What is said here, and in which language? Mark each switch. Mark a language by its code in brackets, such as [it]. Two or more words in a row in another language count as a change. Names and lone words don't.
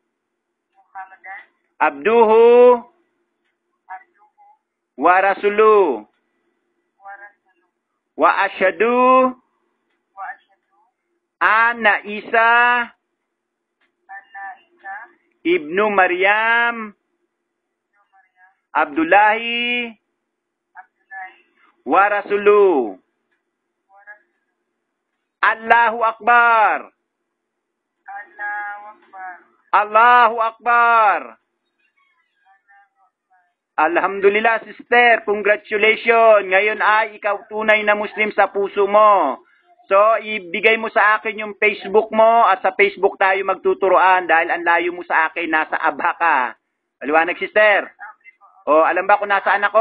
[ar] عبده ورسوله وأشهد أن عيسى ابن مريم عبد الله ورسوله. الله أكبر. الله أكبر. Alhamdulillah, [tl] sister. Congratulations. Ngayon ay ikaw tunay na Muslim sa puso mo. So, ibigay mo sa akin yung Facebook mo at sa Facebook tayo magtuturoan dahil ang layo mo sa akin, nasa Abha ka. Maliwanag, sister? O, alam ba kung nasaan ako?